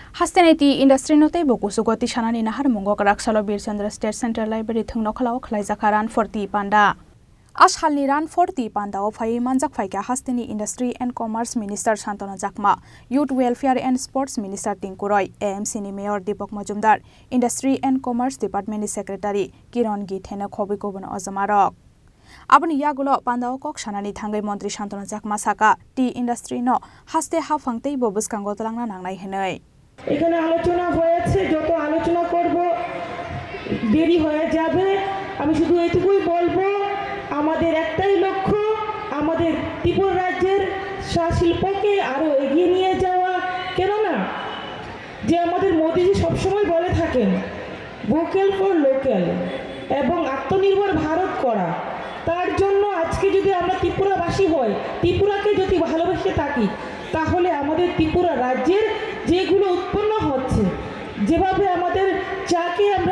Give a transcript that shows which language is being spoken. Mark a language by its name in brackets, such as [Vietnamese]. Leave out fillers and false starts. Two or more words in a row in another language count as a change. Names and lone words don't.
[Kok Borok] Hasteneti industry note boku sugoti shanani nahar mungok raksalo Birchandra State Central Library thungno khalao khlaijaka ran 40 panda. Ashalni ran 40 panda o phai manjak phaika Hasteni Industry and Commerce Minister Shantanu Jakma, Youth Welfare and Sports Minister Tinku Roy, AMC ni Mayor Deepak Majumdar, Industry and Commerce Department Secretary Kiran Githena khobikobono azamarok. Aboni yagulo pandao kok shanani thangai Mantri Shantanu Jakma saka [English] tea industry [Kok Borok] no haste ha phangtei bo buskango talangna nangnai henai. [Bangla] এখানে আলোচনা হয়েছে যত আলোচনা করব দেরি হয়ে যাবে আমি শুধু এইটুকুই বলবো আমাদের একটাই লক্ষ্য আমাদের ত্রিপুরা রাজ্যের শিল্পকে আরো এগিয়ে নিয়ে যাওয়া কেন না যে আমাদের মোদিজি সবসময় বলে থাকেন [English] vocal for local [Bangla] এবং আত্মনির্ভর ভারত করা তার জন্য আজকে যদি আমরা ত্রিপুরাবাসী হই ত্রিপুরাকে যদি ভালোবেসে থাকি তাহলে আমাদের ত্রিপুরা রাজ্যের যেগুলো উৎপন্ন হচ্ছে যেভাবে আমাদের চাকে